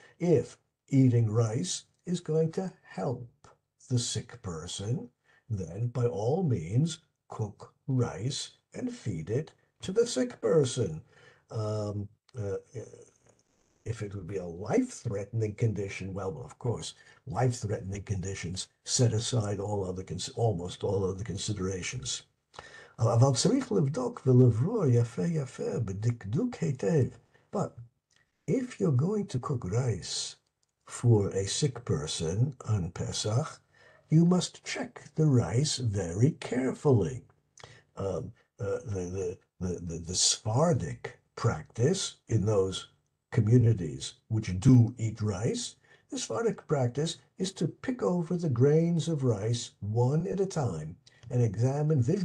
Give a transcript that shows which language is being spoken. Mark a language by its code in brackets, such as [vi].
[en] If eating rice is going to help the sick person, then by all means cook rice and feed it to the sick person. Um, uh, if it would be a life-threatening condition, well, of course, life-threatening conditions set aside almost all other considerations. [he] אבל צריך לבדוק ולברור יפה יפה בדקדוק היטב. [en] But if you're going to cook rice for a sick person on Pesach, you must check the rice very carefully. Um, the Sephardic practice in those communities which do eat rice, the Sephardic practice is to pick over the grains of rice one at a time and examine